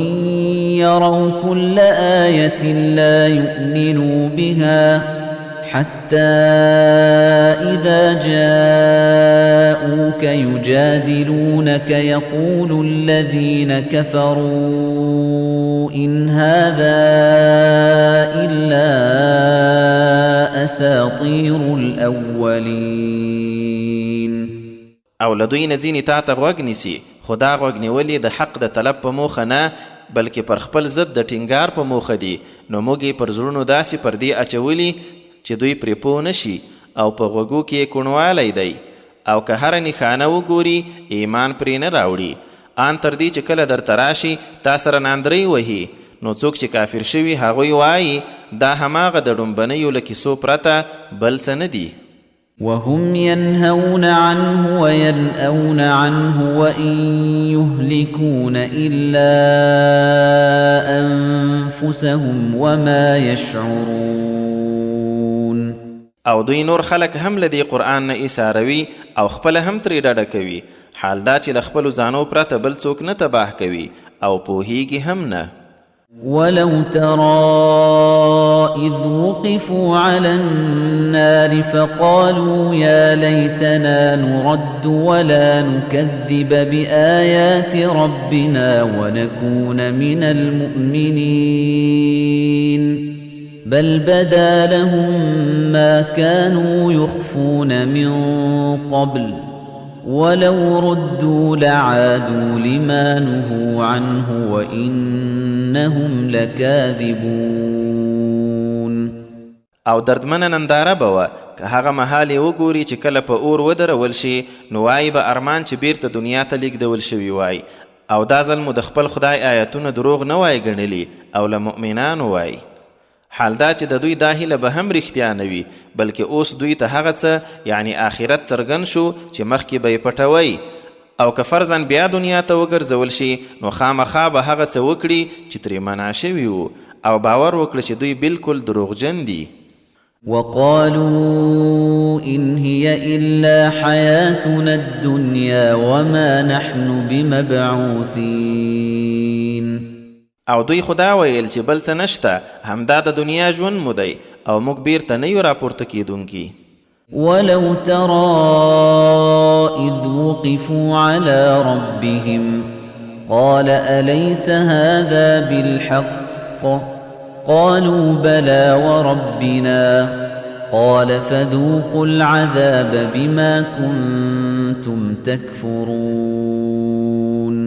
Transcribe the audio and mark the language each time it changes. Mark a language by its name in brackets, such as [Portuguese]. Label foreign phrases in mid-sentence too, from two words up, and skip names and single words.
[Arabic] يروا كل آية لا يؤمنوا بها حتى إذا جاءوك يجادلونك يقول الذين كفروا إن هذا إلا أساطير الأولين. [Pashto] او لدوی نځینې تا ته غوږ نیسي، خو دا غوږ نیولې د حق د طلب په موخه نه بلکې پر خپل ضد د ټینګار په موخه دي، نو موږ یې پر زړونو داسې پردې اچولي چې دوی پرې پوه نشي او په غوږو کې یې کوڼوالی دی، او که هره نښانه وګوري ایمان پرې نه راوړي. آن تر دې چې کله درته راشي تا سره ناندرۍ وهي، نو څوک چې کافر شوي هغوی وایي دا هماغه د ډومبنیو له کیسو پرته بل څه نه دي. [Arabic] وهم ينهون عنه وينأون عنه وإن يهلكون إلا أنفسهم وما يشعرون. [Pashto] او دوی نور خلق هم لدی قرآن نه ایساروي او خپل هم ترې ډډه کوي، حال دا چې له خپلو ځانو پرته بل څوک نه تباه کوي او پوهیږي هم نه. [Arabic] ولو ترى إذ وقفوا على النار فقالوا يا ليتنا نرد ولا نكذب بآيات ربنا ونكون من المؤمنين بل بدا لهم ما كانوا يخفون من قبل ولو ردوا لعادوا لما نهوا عنه وإنهم لكاذبون. [Pashto] او دردمنه ننداره به وه که هغه مهال یې وګوري چې کله په اور ودرول شي نو وایي به ارمان چې بیرته دنیا ته لیږدول شوي وای، او دا ځل مو د خپل خدای آیتونه دروغ نه وای ګڼلي او له مؤمنانو وای. حال دا چې د دوی دا هیله به هم رښتیا نه وي بلکې اوس دوی ته هغه څه یعنی آخرت څرګند شو چې مخکې به یې پټوئ، او که فرضاً بیا دنیا ته وګرځول شي نو خامخا به هغه څه وکړي چې ترې منع شوي وو او باور وکړه چې دوی بالکل دروغجن دي. [Arabic] وقالوا إن هي إلا حياتنا الدنيا وما نحن بمبعوثين. [Pashto] او دوی خدا ویل چې بل څه نشته، همدا د دنیا ژوند مو دی او موږ بیرته نه یو راپورته کیدونکي. [Arabic] ولو ترى إذ وقفوا على ربهم قال أليس هذا بالحق قالوا بلى وربنا قال فذوقوا العذاب بما كنتم تكفرون.